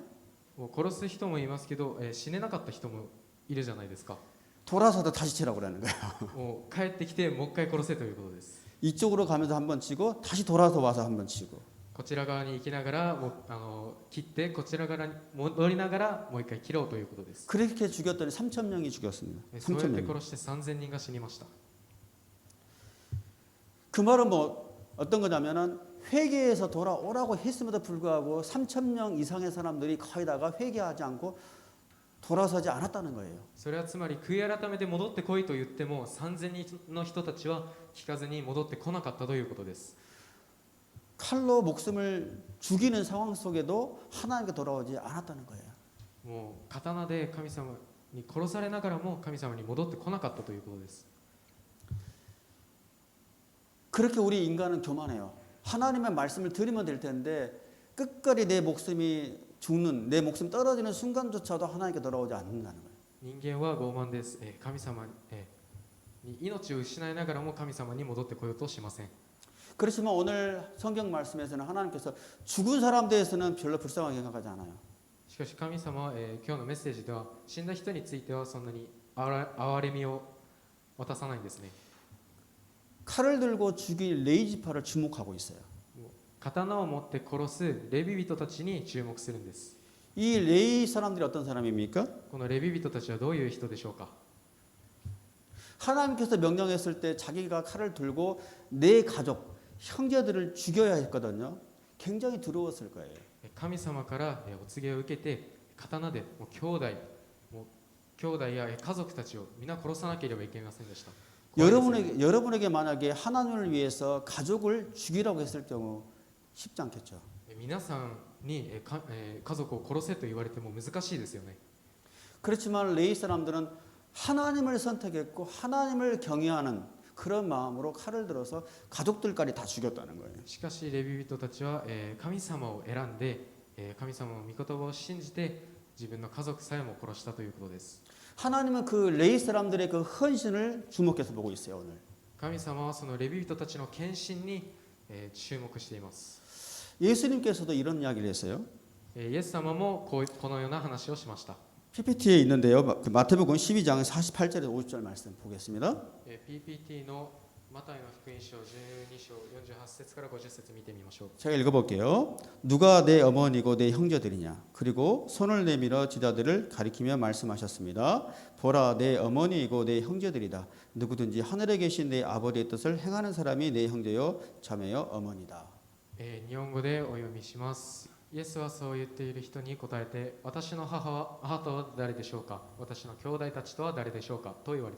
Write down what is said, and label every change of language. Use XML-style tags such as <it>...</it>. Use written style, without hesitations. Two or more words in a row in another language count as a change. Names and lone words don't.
<ja>もう殺す人もいますけど、死ねなかった人もいるじゃないですか。</ja> <ko>돌아서도 다시 치라고 그러는 거예요.</ko> <ja>もう帰ってきてもう一回殺せということです。</ja> <ko>이쪽으로 가면서 한 번 치고 다시 돌아서 와서 한 번 치고.</ko> <ja>こちら側に行きながらも切ってこちら側に戻りながらもう一回切ろうということです。</ja> <ko>그렇게 죽였더니 3천 명이 죽였습니다.</ko> <ja>そうやっ</ja> <ko>3천</ko> <ja>て</ja> <ko>명.</ko> <ja>殺して3000人が死にました。</ja> <ko>그 말은 뭐 어떤 거냐면은 회개에서 돌아오라고 했음에도 불구하고 3천 명 이상의 사람들이 거의 다가 회개하지 않고 돌아서지 않았다는 거예요.</ko> <ja>それはつまり悔い改めて戻ってこいと言っても3000人の人たちは聞かずに戻ってこなかったということです。</ja> <ko>칼로 목숨을 죽이는 상황 속에도 하나님께 돌아오지 않았다는 거예요.</ko> <ja>もう刀で神様に殺されながらも神様に戻ってこなかったということです。</ja> <ko>그렇게 우리 인간은 교만해요. 하나님의 말씀을 들으면 될 텐데 끝까지 내 목숨이 죽는 내 목숨 떨어지는 순간조차도 하나님께 돌아오지 않는다는 거예요.</ko> <ja>人間は傲慢です。神様に命を失いながらも神様に戻ってこようとしません。</ja> <ko>그렇지만 오늘 성경 말씀에서는 하나님께서 죽은 사람 대해서는 별로 불쌍하게 생각하지 않아요.</ko> <ja>しかし神様は、今日のメッセージでは死んだ人についてはそんなに憐れみを渡さないんですね。</ja> <ko>칼을 들고 죽일 레위 지파를 주목하고 있어요.</ko> <ja>刀を持って殺すレビ人たちに注目するんです。</ja> <ko>이 레위 사람들이 어떤 사람입니까?</ko> <ja>このレビ人たちはどういう人でしょうか。</ja> <ko>하나님께서 명령했을 때 자기가 칼을 들고 내 가족, 형제들을 죽여야 했거든요. 굉장히 두려웠을 거예요.</ko> <ja>神様からお告げを受けて刀でもう兄弟や家族たちを皆殺さなければいけませんでした。</ja> <ko>여러분에게 만약에 하나님을 위해서 가족을 죽이라고 했을 경우 쉽지 않겠죠.</ko> <ja>皆さんに家族を殺せと言われても難しいですよね。</ja> <ko>그렇지만 레위 사람들은 하나님을 선택했고 하나님을 경외하는 그런 마음으로 칼을 들어서 가족들까지 다 죽였다는 거예요.</ko> <ja>しかしレビ人たちは神様を選んで神様の御言葉を信じて自分の家族さえも殺したということです。</ja> <ko>하나님은 그 레위 사람들의 그 헌신을 주목해서 보고 있어요 오늘.</ko> <ja>神様はそのレビ人たちの献身に注目しています。</ja> <ko>예수님께서도 이런 이야기를 했어요.</ko> <ja>イエス様もこのような話をしました。</ja> <ko>PPT에 있는데요. 마태복음 12장 48절에서 50절 말씀 보겠습니다.</ko> <ja>PPT のマタイの福音書12章48節から50節見てみましょう。</ja> <ko>제가 읽어볼게요. 누가 내 어머니고 내 형제들이냐. 그리고 손을 내밀어 제자들을 가리키며 말씀하셨습니다. 보라 내 어머니이고 내 형제들이다. 누구든지 하늘에 계신 내 아버지의 뜻을 행하는 사람이 내 형제요 자매요 어머니다.</ko> <ja>日本語でお読みします。イエスはそう言っている人に答えて、私の母とは誰でしょうか、私の兄弟たちとは誰でしょうかと言われた。</ja>